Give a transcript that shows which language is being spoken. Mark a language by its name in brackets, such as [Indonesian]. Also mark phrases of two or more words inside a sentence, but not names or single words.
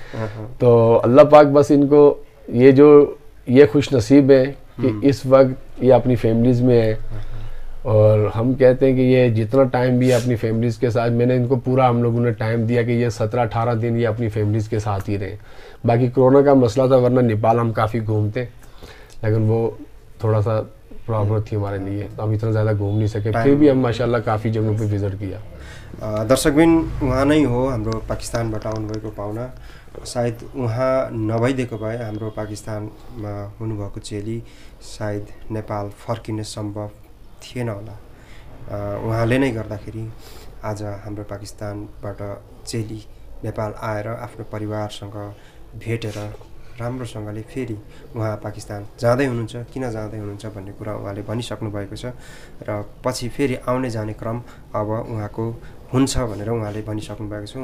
[Urdu] تو اللہ پاک بس انکو یہ خوش نصیب ہے کہ اس وقت یہ اپنی فیملیز میں ہے اور ہم کہتے ہیں کہ یہ جتنا ٹائم بھی اپنی فیملیز کے ساتھ، میں نے انکو پورا ہم لوگوں نے ٹائم دیا کہ یہ 17-18 دن یہ اپنی فیملیز کے ساتھ ہی رہے. باقی کورونا کا مسئلہ تھا، ورنہ نیپال ہم کافی گھومتے، لیکن وہ تھوڑا سا پرابلم تھی ہمارے لیے، تو ہم اتنا زیادہ گھوم نہیں سکے، پھر بھی ہم ماشاءاللہ کافی جگہوں پے وزٹ کیا. [Nepali] दर्शकबिन उहाँ नै हो हाम्रो पाकिस्तानबाट आउनुभएको पाहुना, सायद उहाँ नभइदिएको भए हाम्रो पाकिस्तानमा हुनुभएको चेली सायद नेपाल फर्किने सम्भव थिएन होला। उहाँले नै गर्दाखेरि आज हाम्रो पाकिस्तानबाट चेली नेपाल आएर आफ्नो परिवारसँग भेटेर राम्रोसँगले फेरि उहाँ पाकिस्तान जाँदै हुनुहुन्छ, किन जाँदै हुनुहुन्छ भन्ने कुरा उहाँले भनिसक्नु भएको छ र पछि फेरि आउने जाने क्रम अब उहाँको हुन्छ भनेर उहाँले भनिसक्नु भएको छ।